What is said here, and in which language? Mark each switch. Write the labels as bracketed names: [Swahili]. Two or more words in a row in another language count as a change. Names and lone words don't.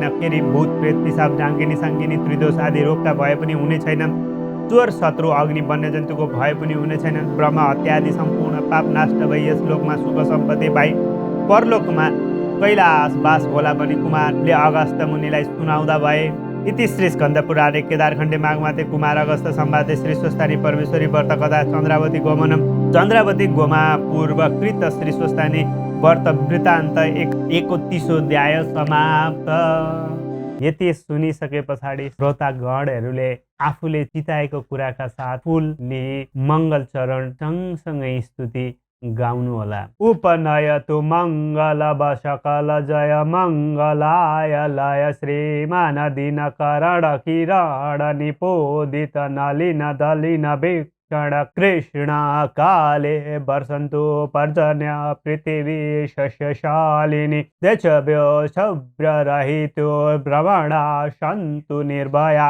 [Nepali] फेरि भूत प्रेत पिसाब डाङ्गिनी साङ्गिनी त्रिदोष आदि रोगका भए पनि हुने छैन। चोर शत्रु अग्नि वन्यजन्तुको भए पनि हुने छैन। ब्रह्म हत्या आदि सम्पूर्ण पाप नाश भई यस लोकमा सुख सम्पत्ति पाइ परलोकमा कैलाश बास होला भनी कुमारले अगस्त मुनिलाई सुनाउँदा भए। [Sanskrit] इति श्री स्कन्द पुराणे केदारखण्डे माघमाते कुमार अगस्त संवादे श्री स्वस्थानी परमेश्वरी व्रत कथा चन्द्रावती गोमनम। चन्द्रावती गोमा पूर्वकृत श्री स्वस्थानी व्रत वृत्तान्त 31औं समाप्त। [Nepali] यति सुनिसके पछाडि श्रोतागणहरूले आफूले चिताएको कुराका साथ फुलले मङ्गल चरण सँगसँगै स्तुति गाउनु होला। [Sanskrit] उपनयतु मङ्गल सकल जय मङ्गलाय लय श्रीमान दिनकरण किरण निपोदित नलिन दलिन क्षण कृष्ण काले वर्षन्तु पर्जन्य पृथिवी शस्यशालिनी देशभ्यो शव्ररहितो भ्रमणा सन्तु निर्भया